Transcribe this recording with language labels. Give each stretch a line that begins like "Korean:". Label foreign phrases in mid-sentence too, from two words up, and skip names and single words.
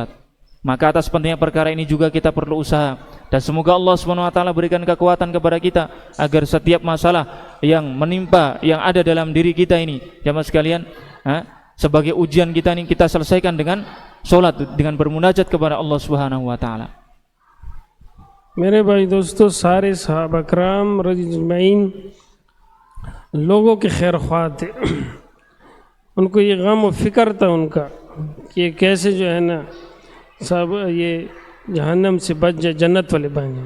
Indonesian: Maka atas pentingnya perkara ini juga kita perlu usaha, dan semoga
Arabic: الله سبحانه وتعالى
Indonesian: berikan kekuatan kepada kita agar setiap masalah yang menimpa, yang ada dalam diri kita ini, jamaah sekalian, sebagai ujian kita ini, kita selesaikan dengan salat, dengan bermunajat kepada
Arabic: الله سبحانه وتعالى.
Urdu: میرے بھائی دوستوں، سارے صحابہ کرام رضی اجمعین لوگوں کے خیر خواہ تھے. ان کو یہ غم اور فکر تھا ان کا کہ کیسے جو ہے نا سب یہ جہنم سے بچ جائے، جنت والے بن جائے.